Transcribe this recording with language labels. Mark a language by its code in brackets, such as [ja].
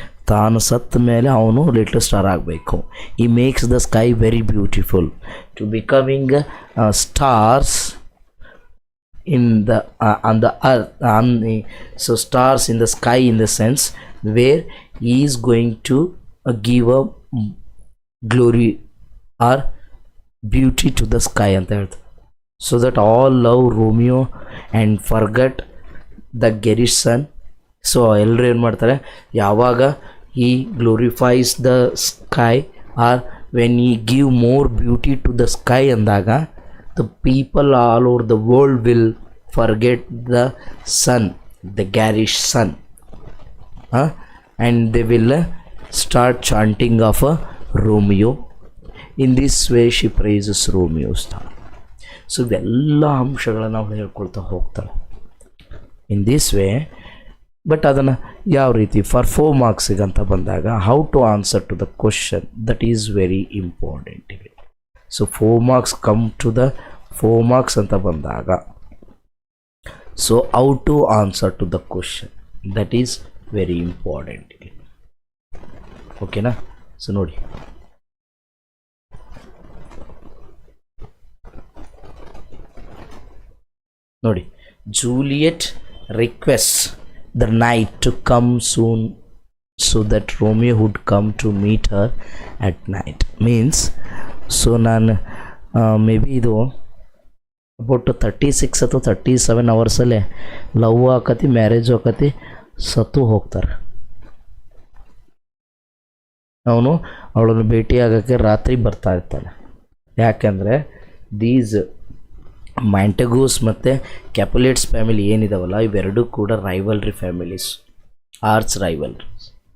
[kn] ತಾನು ಸತ್ತ ಮೇಲೆ ಅವನು ಲಿಟಲ್ ಸ್ಟಾರ್ ಆಗಬೇಕು. [en] he makes the sky very beautiful to becoming stars in the on the earth, so stars in the sky, in the sense where he is going to give a glory or beauty to the sky [kn] ಅಂತ ಹೇಳ್ತಾರೆ. [en] So that all love Romeo and forget the garish sun. So [kn] ಎಲ್ಲರೂ ಏನು ಮಾಡ್ತಾರೆ, ಯಾವಾಗ [en] he glorifies the sky or when he give more beauty to the sky [kn] ಅಂದಾಗ, [en] the people all over the world will forget the sun, the garish sun, and they will start chanting of Romeo. In this way she praises Romeo's star. [kn] So ಇವೆಲ್ಲ ಅಂಶಗಳನ್ನು ನಾವು ಹೇಳ್ಕೊಳ್ತಾ ಹೋಗ್ತಾಳೆ [en] In this way. But [kn] ಅದನ್ನು ಯಾವ ರೀತಿ [en] for 4 ಮಾರ್ಕ್ಸಿಗೆ [kn] ಅಂತ ಬಂದಾಗ, [en] How to answer to the question, that is very important ಇಲ್ಲಿ. So 4 marks come to the 4 marks [kn] ಅಂತ ಬಂದಾಗ, [en] So how to answer to the question, that is very important ಇಲ್ಲಿ. ಓಕೆನಾ? So [kn] ನೋಡಿ, [en] Juliet requests the knight to come soon so that Romeo would come to meet her at night. [kn] Means, so ನಾನು may be ಇದು about 36 ಅಥವಾ 37 ಅವರ್ಸಲ್ಲೇ love ಆಕತಿ, marriage ಆಕತಿ, ಸತ್ತು ಹೋಗ್ತಾರೆ. ಅವನು ಅವಳನ್ನು ಭೇಟಿಯಾಗೋಕ್ಕೆ ರಾತ್ರಿ ಬರ್ತಾ ಇರ್ತಾನೆ. ಯಾಕೆಂದರೆ ದೀಸ್ ಮ್ಯಾಂಟೆಗೂಸ್ ಮತ್ತು ಕ್ಯಾಪುಲೇಟ್ಸ್ ಫ್ಯಾಮಿಲಿ ಏನಿದಾವಲ್ಲ, ಇವೆರಡೂ ಕೂಡ ರೈವಲ್ರಿ ಫ್ಯಾಮಿಲೀಸ್, ಆರ್ಚ್ ರೈವಲ್ರೀಸ್.